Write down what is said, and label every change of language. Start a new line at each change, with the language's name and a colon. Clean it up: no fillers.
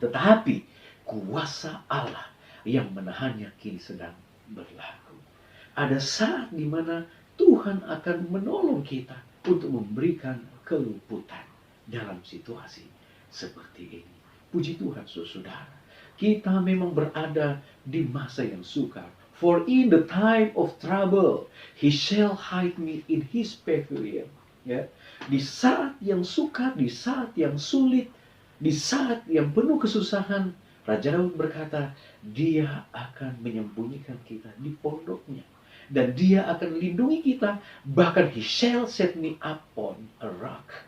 Indonesian: Tetapi kuasa Allah yang menahannya kini sedang berlaku. Ada saat di mana Tuhan akan menolong kita untuk memberikan keluputan dalam situasi seperti ini. Puji Tuhan, saudara. Kita memang berada di masa yang sukar.
English: For in the time of trouble, he shall hide me in his pavilion.
Indonesian: Ya. Di saat yang sukar, di saat yang sulit, di saat yang penuh kesusahan, Raja Daud berkata, dia akan menyembunyikan kita di pondoknya. Dan dia akan lindungi kita. Bahkan
English: he shall set me upon a rock.